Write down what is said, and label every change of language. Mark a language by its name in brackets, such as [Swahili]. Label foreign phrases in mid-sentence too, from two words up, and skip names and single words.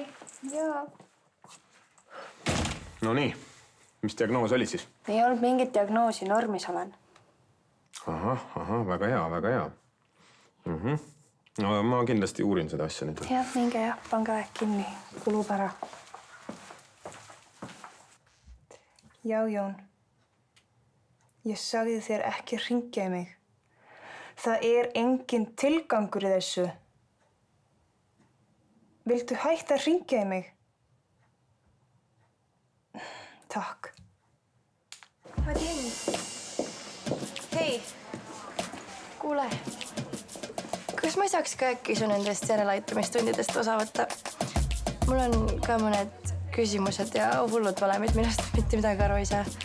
[Estonian] Jaa. No nii, mis diagnoos oli siis? Ei olnud mingit diagnoosi, normis olen. Ahah, väga hea, väga hea. No ma kindlasti uurin seda asja nüüd. Jah, minge jah, pange aeg kinni, kulub ära. [Icelandic] Já, Jón. Ég sagði þér ekki hringja í mig. Það engin tilgangur í þessu. Viltu hætta að hringja í mig? Takk. [Estonian] Vadim. Hei. Kuule. Kas ma ei saaks ka äkki su nendest järeleaitamistundidest osa võtta? Mul on ka mõned küsimused ja hullud valemid, millest mitte midagi aru ei saa.